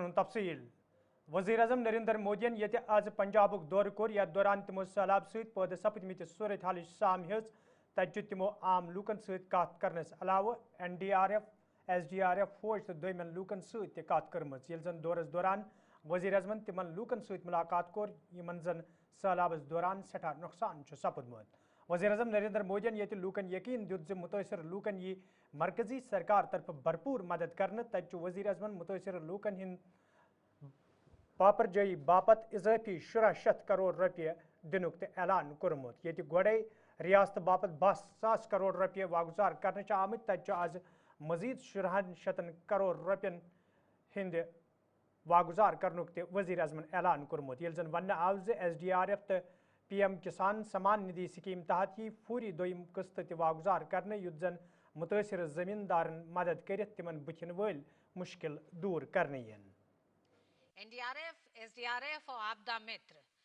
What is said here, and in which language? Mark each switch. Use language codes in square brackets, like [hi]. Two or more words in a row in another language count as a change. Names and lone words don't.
[ks] تفصیل وزیر اعظم نریندر مودین یہ آز پنجاب دور کور یتھ دوران تمو سہلاب ست پید سپدمت صورت حال سام ہز تت تمو عام لوکن ست کت کرنس علاوہ NDRF SDRF فوج تو دویمن لوکن ست کت کرم یل زن دورس دوران وزیر اعظمن تمن لوکن ست ملاقات کور یمن زن سہلابس دوران سٹھا نقصان سپدمت وزیر اعظم نریندر مودین یہ لوکن یقین دیت متاثر لوکن یہ مرکزی سرکار طرف بھرپور مدد کرنے تت وزیر اعظمن متاثر لوکن ہند پاپر جائی باپت اضافی 1600 کروڑ روپیہ دنک اعلان کورمت یہ گوڑے ریاست باپت 20,000 کروڑ روپیہ واگزار کرنے آمت تت آز مزید 1600 کروڑ روپین ہند واگزار کرنک وزیر اعظمن اعلان کورمت یل زن ون آو SDRF تو PM کسان سمان ندی سکیم تحت یہ فوری دویم قسط واگزار کرنے یت زن متاثر زمیندارن مدد کرت تمن بتھن ول مشکل دور کرنے [hi] NDRF, SDRF और आपदा मित्र